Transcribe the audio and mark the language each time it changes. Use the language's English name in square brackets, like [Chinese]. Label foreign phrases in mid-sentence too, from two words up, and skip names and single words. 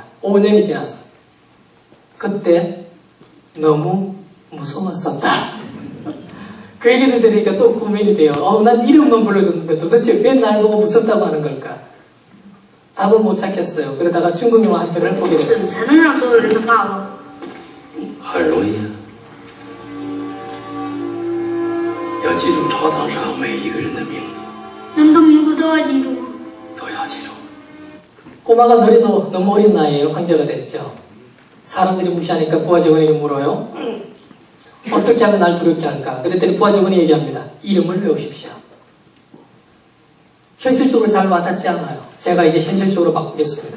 [Korean] 5년이 지나서 그때 너무 무서웠었다. 그 얘기를 들으니까 또 고민이 돼요. 난 이름만 불러줬는데 도대체 왜 날 보고 무섭다고 하는 걸까? 답을 못 찾겠어요. 그러다가 중국 영화 한 편을 보게 됐습니다. [Chinese] 才能让所有人都怕我？很容易啊，要记住朝堂上每一个人的名字，那么多名字都要记住吗？都要记住。 [Korean] 꼬마가 너리도 너무 어린 나이에 황제가 됐죠. 사람들이 무시하니까 부하 직원에게 물어요. 어떻게 하면 날 두렵게 할까? 그랬더니 부하 직원이 얘기합니다. 이름을 외우십시오. 현실적으로 잘 와닿지 않아요. 제가 이제 현실적으로 바꾸겠습니다.